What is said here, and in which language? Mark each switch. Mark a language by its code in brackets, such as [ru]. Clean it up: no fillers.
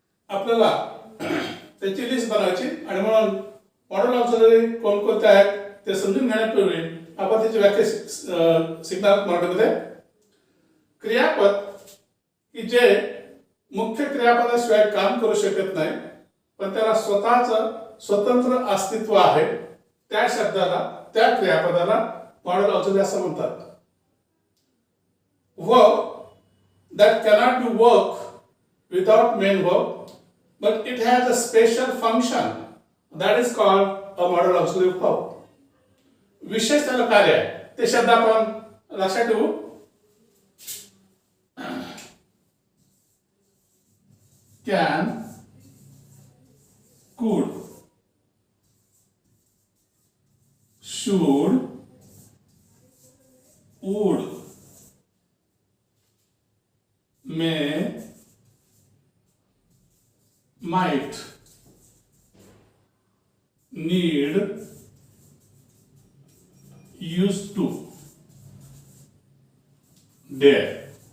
[mr] आपल्याला त्याची लिस्ट बनवायची आणि म्हणून मॉडर्न ऑक्झिलरी कोणकोणते आहेत ते समजून घेण्यापूर्वी आपण त्याची व्याख्या शिकणार मराठीमध्ये. क्रियापद की जे मुख्य क्रियापदाशिवाय काम करू शकत नाही पण त्याला स्वतःचं स्वतंत्र अस्तित्व आहे, त्या शब्दाला त्या क्रियापदाला मॉडर्न ऑक्झिलरी असं म्हणतात. [en] Verb that cannot do work without main verb, but it has a special function that is called a modal auxiliary verb. [mr] विशेष त्याला कार्य आहे ते शब्द आपण लक्षात ठेवू. [en] Can, could, should, would, may, might, need, used to, dare.